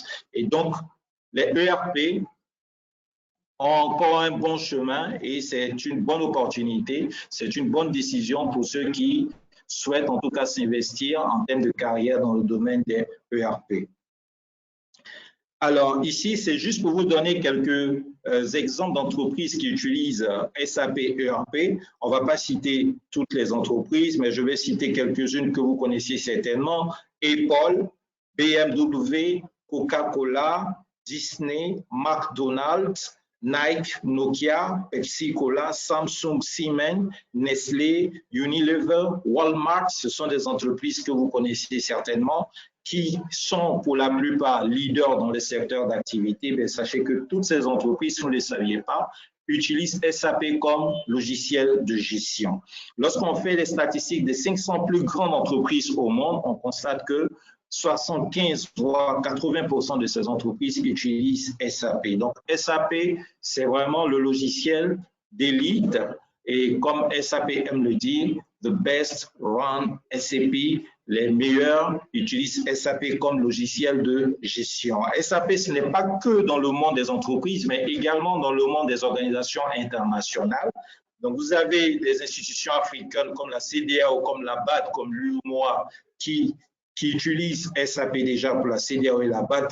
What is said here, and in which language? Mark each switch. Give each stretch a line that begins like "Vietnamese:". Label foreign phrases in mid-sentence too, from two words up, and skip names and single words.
French: Et donc, les ERP ont encore un bon chemin et c'est une bonne opportunité, c'est une bonne décision pour ceux qui souhaitent en tout cas s'investir en termes de carrière dans le domaine des ERP. Alors ici, c'est juste pour vous donner quelques exemples d'entreprises qui utilisent SAP ERP. On ne va pas citer toutes les entreprises, mais je vais citer quelques-unes que vous connaissez certainement. Apple, BMW, Coca-Cola, Disney, McDonald's, Nike, Nokia, Pepsi-Cola, Samsung, Siemens, Nestlé, Unilever, Walmart, ce sont des entreprises que vous connaissez certainement, qui sont pour la plupart leaders dans les secteurs d'activité. Mais sachez que toutes ces entreprises, si vous ne le saviez pas, utilisent SAP comme logiciel de gestion. Lorsqu'on fait les statistiques des 500 plus grandes entreprises au monde, on constate que 75 voire 80% de ces entreprises utilisent SAP. Donc, SAP, c'est vraiment le logiciel d'élite. Et comme SAP aime le dire,
English: the best run SAP,
French: les meilleurs utilisent SAP comme logiciel de gestion. SAP, ce n'est pas que dans le monde des entreprises, mais également dans le monde des organisations internationales. Donc, vous avez des institutions africaines comme la CEDEAO, comme la BAD, comme l'UEMOA, qui utilisent SAP déjà pour la CEDEAO et la BAD.